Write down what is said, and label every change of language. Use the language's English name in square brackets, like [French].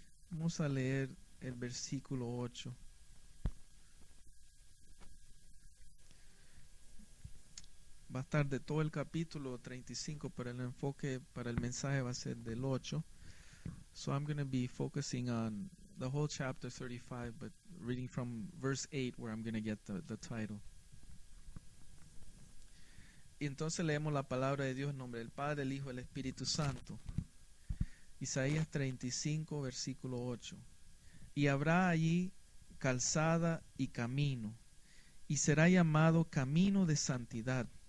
[Spanish] Vamos a leer el versículo 8. Va a estar de todo el capítulo 35, pero el enfoque para el mensaje va a ser del 8. [English] So I'm going to be focusing on the whole chapter 35, but reading from verse 8 where I'm going to get the title. [Spanish] Y entonces leemos la palabra de Dios en nombre del Padre, el Hijo y el Espíritu Santo. Isaías 35, versículo 8. Y habrá allí calzada y camino, y será llamado camino de santidad.